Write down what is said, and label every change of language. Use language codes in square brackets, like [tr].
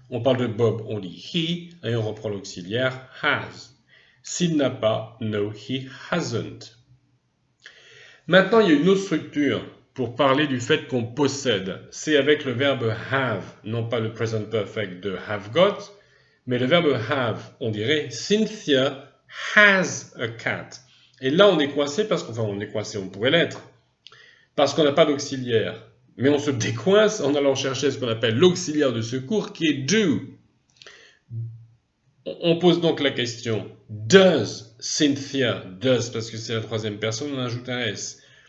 [fr] On parle de Bob, on dit he, et on reprend l'auxiliaire has. S'il n'a pas, [en] no, he hasn't. [fr] Maintenant, il y a une autre structure pour parler du fait qu'on possède. C'est avec le verbe have, non pas le present perfect de have got, mais le verbe have. On dirait [en] Cynthia has a cat. [fr] Et là, on est coincé parce on pourrait l'être, parce qu'on n'a pas d'auxiliaire. Mais on se décoince en allant chercher ce qu'on appelle l'auxiliaire de secours qui est do. On pose donc la question, [en] does Cynthia, [fr] does parce que c'est la troisième personne, on ajoute un S.